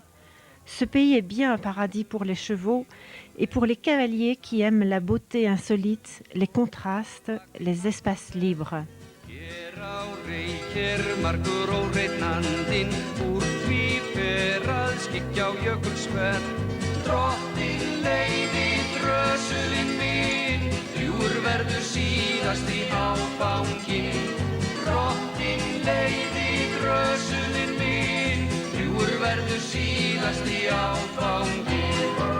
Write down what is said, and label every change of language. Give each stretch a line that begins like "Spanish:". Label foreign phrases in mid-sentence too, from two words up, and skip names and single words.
French: Ce pays est bien un paradis pour les chevaux et pour les cavaliers qui aiment la beauté insolite, les contrastes, les espaces libres.
Icelandic: Verður síðast í áfangin, drottin leiði drösulinn minn, ljúfur verður síðast í áfangin.